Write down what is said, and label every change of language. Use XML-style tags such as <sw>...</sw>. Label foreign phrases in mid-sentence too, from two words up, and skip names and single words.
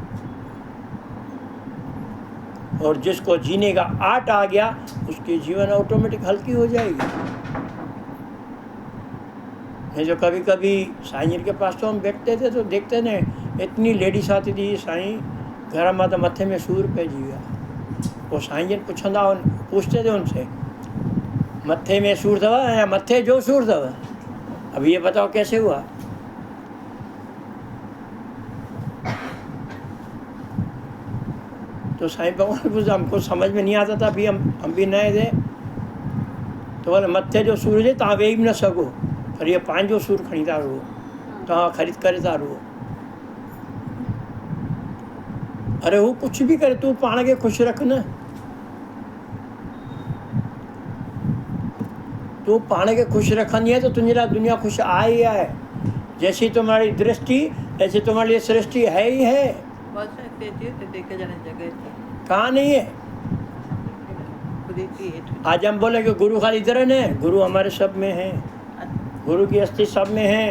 <hi>और जिसको जीने का आर्ट आ गया, उसकी जीवन ऑटोमेटिक हल्की हो जाएगी। नहीं जो कभी कभी साईं जी के पास तो हम बैठते थे तो देखते ने, इतनी लेडीज आती थी, साईं घर में तो</hi> <sd>मथे में सूर पइजी विया।</sd> <hi>वो साईं जी पूछते थे उनसे,</hi> <sd>मथे में सूर अथव या मथे जो सूर अथव?</sd> <hi>अब ये बताओ कैसे हुआ? तो साईं भगवान कुछ हमको समझ में नहीं आता था, अभी हम भी नए थे। तो बोले</hi> <sd>मथे जो सूर है तव्हां वेही भी न सघो, पर ये पंहिंजो सूर खणी था रुओ, तव्हां ख़रीद करे था रुओ।</sd> <hi>अरे वो कुछ भी करे, तू</hi> <sd>पाण खे खुश रख न,</sd> <hi>तू</hi> <sd>पाण खे खुश रखंदी</sd> <hi>है तो तुझे</hi> <sd>लाइ दुनिया खुश आहे ही आहे।</sd> <hi>जैसी तुम्हारी दृष्टि ऐसी तुम्हारे लिए सृष्टि है ही है। कहाँ नहीं है? आज हम बोले कि गुरु खाली इधर है, गुरु हमारे सब में है, गुरु की अस्थि सब में है।</hi>